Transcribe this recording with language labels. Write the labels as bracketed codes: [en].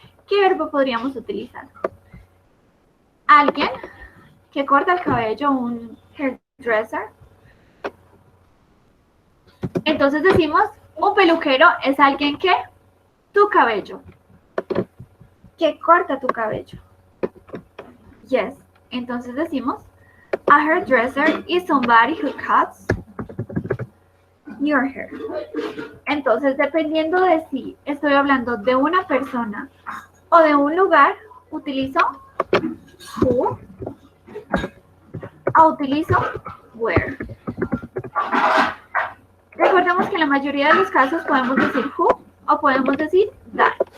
[es] ¿Qué verbo podríamos utilizar? Alguien que corta el cabello, un hairdresser. Entonces decimos, un peluquero es alguien que tu cabello, que corta tu cabello. [en] Yes. Entonces decimos, a hairdresser is somebody who cuts your hair. [es] Entonces, dependiendo de si estoy hablando de una persona o de un lugar, utilizo who o utilizo where. Recordemos que en la mayoría de los casos podemos decir who o podemos decir that.